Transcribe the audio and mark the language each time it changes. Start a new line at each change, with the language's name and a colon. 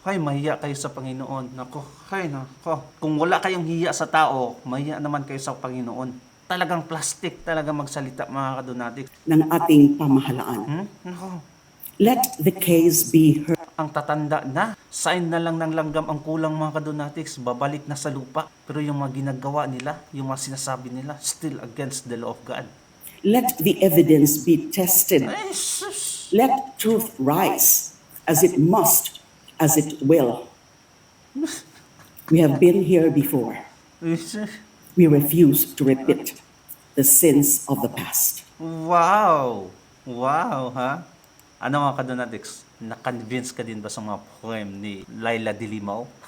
Filipino: Ay, mahiya kayo sa Panginoon. Nako, Kung wala kayong hiya sa tao, mahiya naman kayo sa Panginoon. Talagang plastic talaga magsalita, mga kadonati. Ng ating pamahalaan. Nako,
English: Let the case be heard.
Filipino: ang tatanda na, sign na lang ng langgam ang kulang, mga kadonatics, babalik na sa lupa. Pero yung mga ginagawa nila, yung mga sinasabi nila,
English: still against the law of God. Let the evidence be tested.
Filipino: Ay, sus!
English: Let truth rise as it must, as it will. We have been here before. We refuse to repeat the sins of the past.
Filipino: Wow! Wow, ha? Ano, mga kadonatics? Na-convince ka din ba sa mga poem ni Laila Dilimaw?